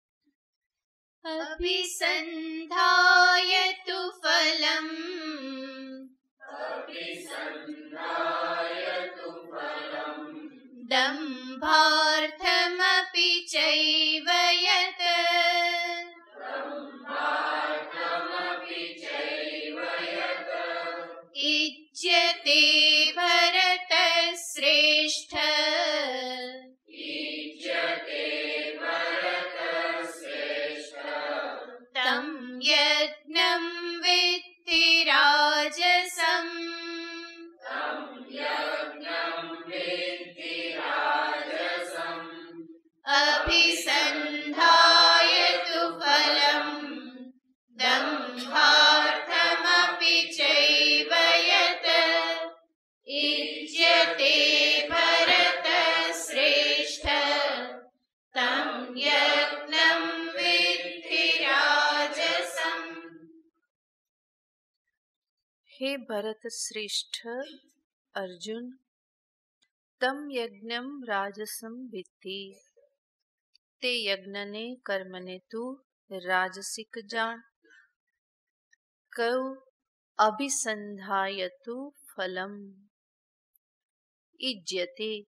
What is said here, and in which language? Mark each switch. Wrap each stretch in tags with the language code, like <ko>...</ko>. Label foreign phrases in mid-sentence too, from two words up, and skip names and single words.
<sa>अभिसन्धाय तु फलम दम्भार्थमपि चैव यत इज्यते भरतश्रेष्ठ तं यज्ञं विद्धि राजसम् अभिसन्धाय तु फलं दम्भार्थमपि चैव यत् इज्यते भरतश्रेष्ठ तं यज्ञं विद्धि राजसम्.</sa> <gu>હે ભરત શ્રેષ્ઠ અર્જુન,</gu> <sa>तम यज्ञम राजसम विद्धि,</sa> <gu>તે યજ્ઞને કર્મને તું રાજસિક જાણ.</gu> <sa>કયું? अभिसन्धायतु फलम इज्यते.</sa>